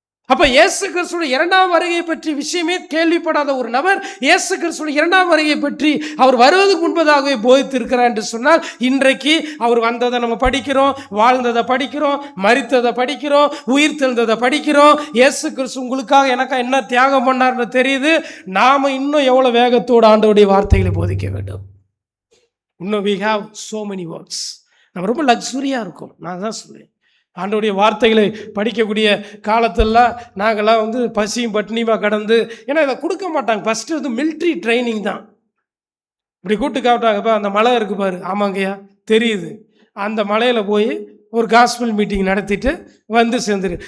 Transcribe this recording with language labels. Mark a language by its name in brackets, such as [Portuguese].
[Tamil] அப்ப இயேசு கிறிஸ்துவின் இரண்டாம் வருகை பற்றி விஷயமே கேள்விப்படாத ஒரு நபர் இயேசு கிறிஸ்துவின் இரண்டாம் வருகை பற்றி அவர் வருவதற்கு முன்பதாகவே போதித்திருக்கிறார் என்று சொன்னால், இன்றைக்கு அவர் வந்ததை நம்ம படிக்கிறோம், வாழ்ந்ததை படிக்கிறோம், மரித்ததை படிக்கிறோம், உயிர் தெழுந்ததை படிக்கிறோம். இயேசு கிறிஸ்து உங்களுக்காக எனக்காக என்ன தியாகம் பண்ணார்னு தெரியுது. நாம இன்னும் எவ்வளவு வேகத்தோடு ஆண்டவருடைய வார்த்தைகளை போதிக்க வேண்டும். [English] இன்னும் we have so many works. [Tamil] நம்ம ரொம்ப லக்ஸுரியாக இருக்கும். நான் தான் சொல்லுவேன், ஆண்டவருடைய வார்த்தைகளை படிக்கக்கூடிய காலத்தெல்லாம் நாங்கள்லாம் வந்து பசியும் பட்டினியுமா கடந்து, ஏன்னா இதை கொடுக்க மாட்டாங்க. ஃபஸ்ட்டு வந்து மிலிட்ரி ட்ரைனிங் தான். இப்படி கூப்பிட்டு காட்டாங்கப்பா, அந்த மலை இருக்குது பாரு. ஆமாங்கய்யா தெரியுது. அந்த மலையில் போய் ஒரு காஸ்பல் மீட்டிங் நடத்திட்டு வந்து சேர்ந்துரு.